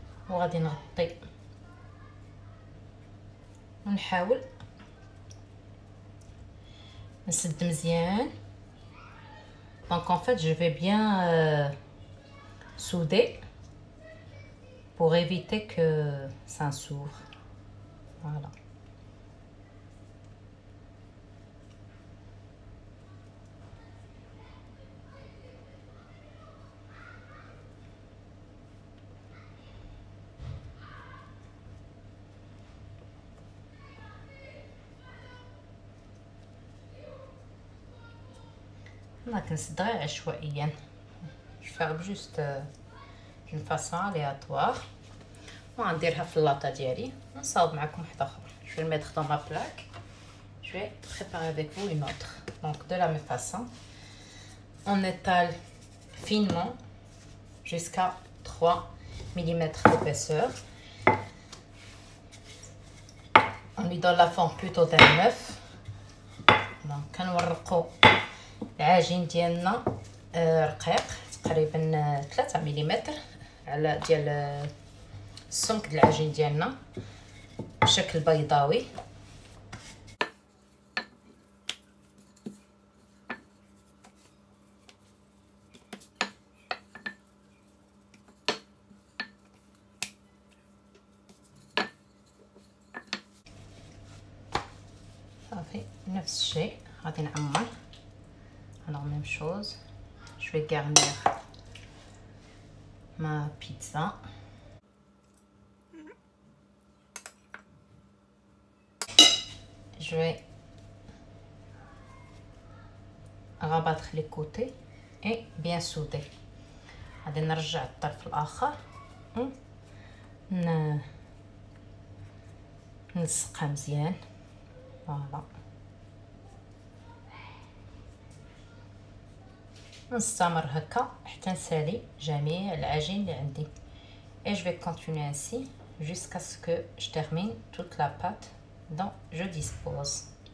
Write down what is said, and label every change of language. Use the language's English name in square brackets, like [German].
[Arabic] وغادي نغطي ونحاول نسد مزيان. [French] Donc en fait je vais bien souder pour éviter que ça s'ouvre. Voilà. [Arabic] أنا كنسد غير عشوائيا. [French] Je ferme juste d'une façon aléatoire. [Arabic] وغنديرها في اللاطه ديالي ونصاوب معكم واحده اخرى. [French] Je vais le mettre dans ma plaque. Je vais préparer avec vous une autre. Donc de la même façon, on étale finement jusqu'à 3 mm d'épaisseur. On lui donne la forme plutôt d'un œuf. [Arabic] Donc كنورقوا العجين ديالنا رقيق تقريبا 3 ملم على ديال السمك ديال العجين ديالنا بشكل بيضاوي. صافي نفس الشيء غادي نعمر. [French] alors même chose, je vais garnir ma pizza. Je vais rabattre les côtés et bien souder. [Arabic] غادي نرجع الطرف الاخر نلصقها مزيان. فوالا نستمر هكا حتى نسالي جميع العجين اللي عندي. [French] et je vais continuer ainsi jusqu'à ce que je termine toute la pâte dont je dispose.